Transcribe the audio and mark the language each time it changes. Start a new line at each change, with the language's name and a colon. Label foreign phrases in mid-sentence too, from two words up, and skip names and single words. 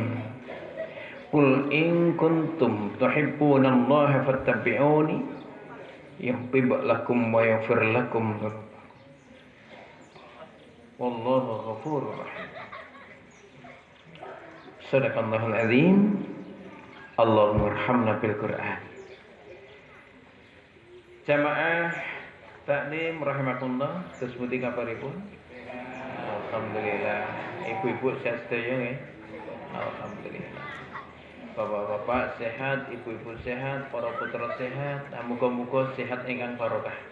Arabic: قل إن كنتم تحبون الله فاتبعوني يحبب لكم ويغفر لكم. والله غفور رحيم. صدق الله العظيم. اللهم ارحمنا بالقرآن.
Javanese: Jamaah taklim rahimakumullah, seseputi kabaripun? Alhamdulillah. Ibu-ibu sehat sedaya nggih. Alhamdulillah. Bapak-bapak sehat, ibu-ibu sehat, para putra sehat, muga-muga sehat ingkang barokah.